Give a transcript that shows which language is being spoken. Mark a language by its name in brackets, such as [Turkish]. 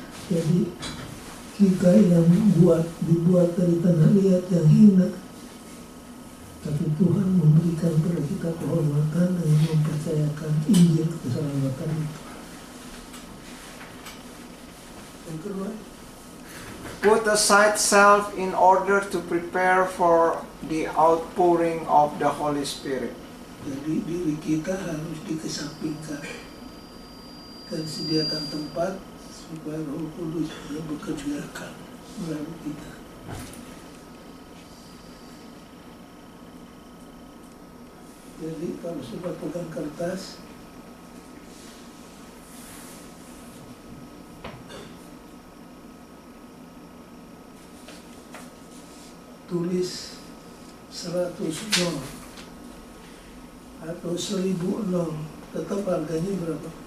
[Indonesian] Jadi kita yang dibuat dari tanah liat yang hina, tapi Tuhan memberikan kepada kita kehormatan dengan mempercayakan Injil keselamatan itu. Yang kedua, [English] Put aside self in order to prepare for the outpouring of the Holy Spirit. [Indonesian] jadi diri kita harus dikesampingkan dan sediakan tempat supaya Roh Kudus bisa bekerja melalui kita. Jadi kalau sudah pegang kertas, tulis 100 nol atau 1000 nol, tetap harganya berapa?